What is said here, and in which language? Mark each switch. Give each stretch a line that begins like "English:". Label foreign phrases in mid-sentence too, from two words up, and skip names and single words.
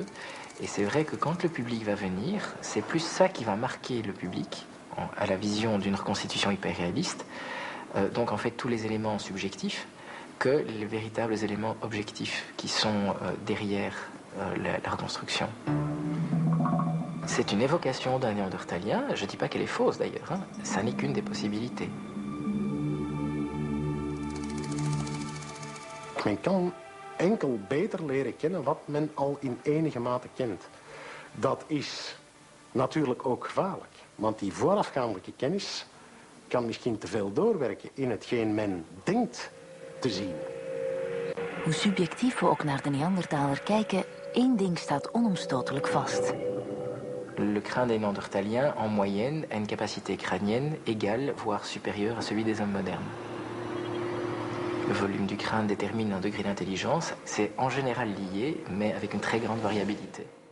French: Et c'est vrai que quand le public va venir, c'est plus ça qui va marquer le public à la vision d'une reconstitution hyper réaliste. Donc en fait tous les éléments subjectifs que les véritables éléments objectifs qui sont derrière la reconstruction. C'est une évocation d'un néandertalien, je ne dis pas qu'elle est fausse d'ailleurs, hein. Ça n'est qu'une des possibilités.
Dutch: Men kan enkel beter leren kennen wat men al in enige mate kent. Dat is natuurlijk ook gevaarlijk, want die voorafgaandelijke kennis kan misschien te veel doorwerken in hetgeen men denkt te zien. Hoe subjectief we ook naar de Neandertaler kijken, één ding staat onomstotelijk vast.
French: Le crâne des Néandertaliens, en moyenne, a une capacité crânienne égale, voire supérieure à celui des hommes modernes. Le volume du crâne détermine un degré d'intelligence. C'est en général lié, mais avec une très grande variabilité.